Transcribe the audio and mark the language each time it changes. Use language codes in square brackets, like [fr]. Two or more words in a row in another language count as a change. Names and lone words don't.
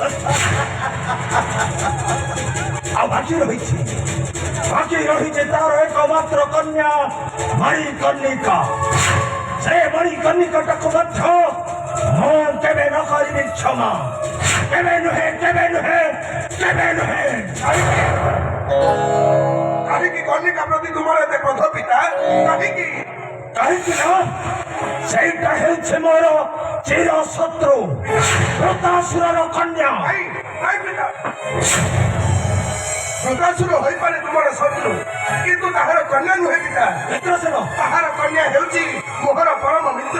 [or] ଆ ବାକି ରହି ତାର ଏକମାତ୍ର କନ୍ୟା ମଣିକର୍ଣ୍ଣିକା ସେ ମଣିକର୍ଣ୍ଣିକାଟାକୁ ମଧ୍ୟ ମୁ କେବେ ନ କରିବି କ୍ଷମା କେବେ ନୁହେ କାହିଁକି କନ୍ୟା ପ୍ରତି ତୁମର ଏତେ କ୍ରୋଧ ପିତା କାହିଁକି ସେଇଟା ହେଉଛି ମୋର ଚିର ଶତ୍ରୁ ବୃତାସୁରର କନ୍ୟା। ବୃତାସୁର ହୋଇପାରେ ତୁମର ଶତ୍ରୁ କିନ୍ତୁ ତାହାର କନ୍ୟା ନୁହେଁ ପିତା। ତାହାର କନ୍ୟା ହେଉଛି ମୋହର ପରମ ମିତ୍ର।